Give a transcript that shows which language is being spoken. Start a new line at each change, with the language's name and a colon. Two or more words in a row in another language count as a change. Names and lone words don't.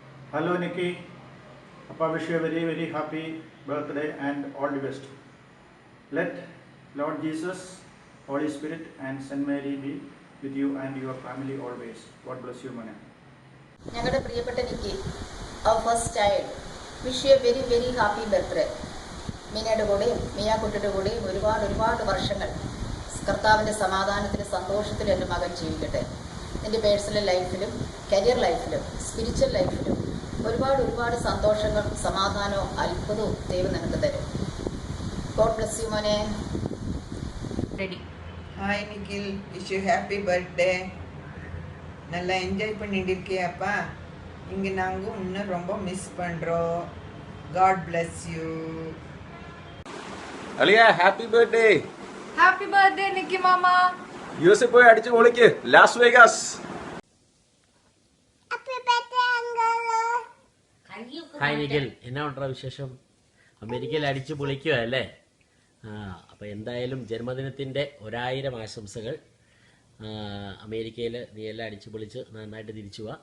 English: Hello Nikki, Papa wish you a very very happy birthday and all the best. Let Lord Jesus, Holy Spirit and Saint Mary be with you and your family always. God bless you, Mane.
Malayalam: ഞങ്ങളുടെ പ്രിയപ്പെട്ട നിക്കി, അവർ
English: first child, wish you a very very happy birthday.
Malayalam: മീനയുടെ കൂടെയും മീനാക്കുട്ടിയുടെ കൂടെയും ഒരുപാട് വർഷങ്ങൾ കർത്താവിൻ്റെ സമാധാനത്തിലും സന്തോഷത്തിലും എൻ്റെ മകൻ ജീവിക്കട്ടെ. എൻ്റെ പേഴ്സണൽ ലൈഫിലും കരിയർ ലൈഫിലും സ്പിരിച്വൽ ലൈഫിലും ഒരുപാട് സന്തോഷങ്ങളും സമാധാനവും അത്ഭുതവും ദൈവം നിനക്ക് തരും.
English: God bless you മോനെ.
Tamil: ரெடி. ஹாய் நிக்கில்,
English: wish you happy birthday.
Tamil: நல்லா என்ஜாய் பண்ணிட்டு இருக்கியாப்பா? இங்கே நாங்கள் இன்னும் ரொம்ப மிஸ் பண்ணுறோம்.
English: God bless you. அலியா, happy birthday. happy birthday நிக்கி மாமா.
Tamil: யூஎஸ்ஏ போய் அடிச்சு ஒழிக்கு, லாஸ் வேகாஸ்.
Malayalam: ഹായ് നിഖിൽ, എന്നാ ഉണ്ടാ വിശേഷം? അമേരിക്കയിൽ അടിച്ചു പൊളിക്കുക അല്ലേ? അപ്പോൾ എന്തായാലും ജന്മദിനത്തിൻ്റെ 1000 ആശംസകൾ. അമേരിക്കയിൽ നീ എല്ലാം അടിച്ചു പൊളിച്ച് നന്നായിട്ട് തിരിച്ചു പോവാ.